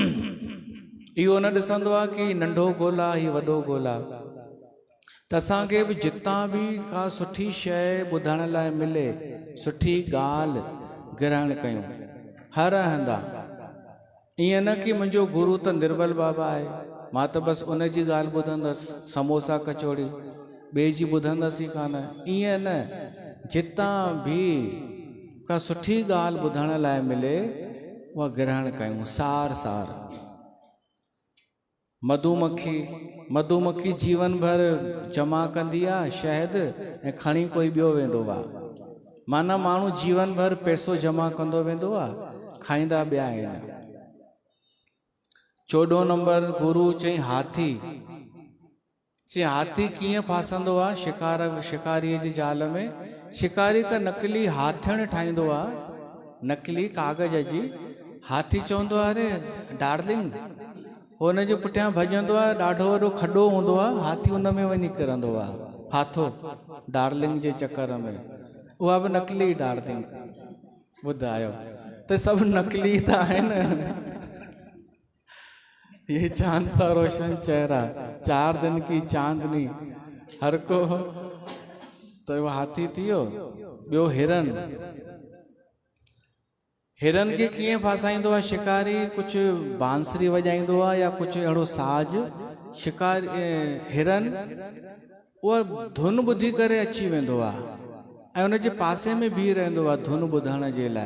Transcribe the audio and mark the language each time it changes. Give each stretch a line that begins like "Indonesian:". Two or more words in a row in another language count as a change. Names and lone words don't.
Sindhi: इहो न ॾिसंदो आहे कि नंढो गुल आहे, हीउ वॾो गुल आहे। त असांखे बि जितां बि का सुठी शइ ॿुधण लाइ मिले, सुठी ॻाल्हि ग्रहण कयूं हर हंधा। ईअं न कि मुंहिंजो गुरु त निर्बल बाबा आहे, मां त बसि उनजी ॻाल्हि ॿुधंदसि, समोसा कचौड़ी, ॿिए जी ॿुधंदसि ई कान। ईअं न, जितां बि का सुठी ॻाल्हि ॿुधण लाइ मिले उहा ग्रहण कयूं, सार सार। मधुमक्खी जीवन भर जमा कंदी आहे शहद, ऐं खणी कोई ॿियो वेंदो आहे। माना माण्हू जीवन भर पैसो जमा कंदो वेंदो आहे, खाईंदा ॿिया आहिनि। 14 नंबर गुरु चई हाथी। चई हाथी कीअं फासंदो आहे शिकारीअ जी जाल में। शिकारी का नकली हाथियुनि ठाहींदो आहे, नकली कागज़ जी। हाथी चवंदो आहे अरे डार्लिंग, हुनजे पुठियां भॼंदो आहे, ॾाढो वॾो खॾो हूंदो आहे, हाथी हुन में वञी किरंदो आहे, फाथो डार्लिंग जे चक्कर में। उहा बि नकली डार्लिंग। ॿुधायो, त सभु नकली त आहिनि।
Hindi: ये चांद सा रोशन चेहरा, 4 दिन की चांदनी,
Sindhi: हर को। तो वो हाथी थियो। ॿियो हिरन खे कीअं फासाईंदो आहे शिकारी। कुझु बांसुरी वॼाईंदो आहे या कुझु अहिड़ो साज। हिरन उहा धुन ॿुधी करे अची वेंदो आहे ऐं उनजे पासे में बीह रहंदो आहे धुन ॿुधण जे लाइ।